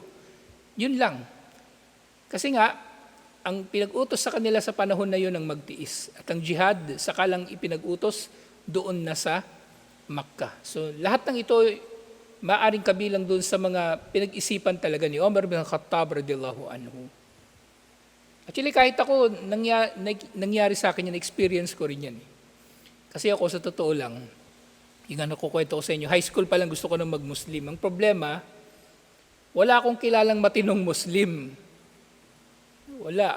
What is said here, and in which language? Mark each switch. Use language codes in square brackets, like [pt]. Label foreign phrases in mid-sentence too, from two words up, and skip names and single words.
[tl] Yun lang. Kasi nga, ang pinag-utos sa kanila sa panahon na yun ang magtiis. At ang jihad, sakalang ipinag-utos doon na sa Makkah. So lahat ng ito, maaring kabilang doon sa mga pinag-isipan talaga ni Umar bin Khattab [ar] radiyallahu anhu. [tl] Actually, kahit ako, nangyari sa akin yan, experience ko rin yan. Kasi ako, sa totoo lang, yung nakukwento ko sa inyo, high school pa lang gusto ko nang mag-Muslim. Ang problema, wala akong kilalang matinong Muslim. Wala.